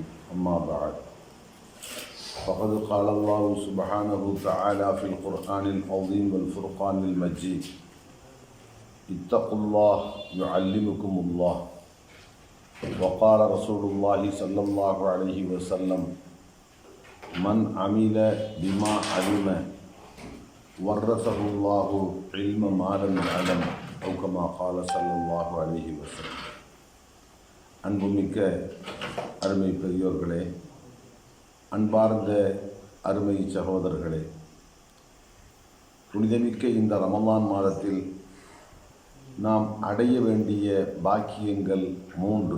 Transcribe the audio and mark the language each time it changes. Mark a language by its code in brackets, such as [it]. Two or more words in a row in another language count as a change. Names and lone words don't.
[ar] أما بعد، فقد قال الله سبحانه وتعالى في القرآن العظيم والفرقان المجيد: اتقوا الله يعلمكم الله. وقال رسول الله صلى الله عليه وسلم: من عمل بما علم ورثه الله علم ما لم يعلم، أو كما قال صلى الله عليه وسلم. [ta] அன்புமிக்க அருமை பெரியோர்களே, அன்பார்ந்த அருமை சகோதரர்களே, புனிதமிக்க இந்த ரமலான் மாதத்தில் நாம் அடைய வேண்டிய பாக்கியங்கள் 3.